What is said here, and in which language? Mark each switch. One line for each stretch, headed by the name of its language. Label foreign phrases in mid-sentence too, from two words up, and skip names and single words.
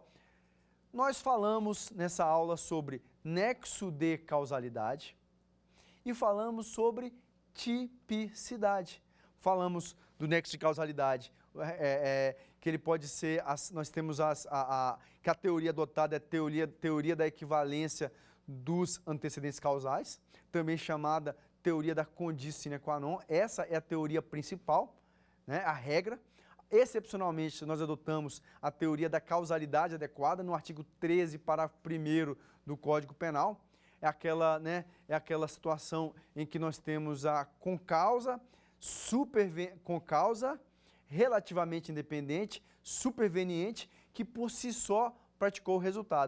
Portuguese: Nós falamos nessa aula sobre nexo de causalidade e falamos sobre tipicidade. Falamos do nexo de causalidade, que ele pode ser, nós temos que a teoria adotada é a teoria da equivalência dos antecedentes causais, também chamada teoria da
Latin: conditio sine qua non.
Portuguese: Essa é a teoria principal, né, a regra. Excepcionalmente, nós adotamos a teoria da causalidade adequada no artigo 13, parágrafo 1º do Código Penal. É aquela situação em que nós temos a concausa, concausa, relativamente independente, superveniente, que por si só praticou o resultado.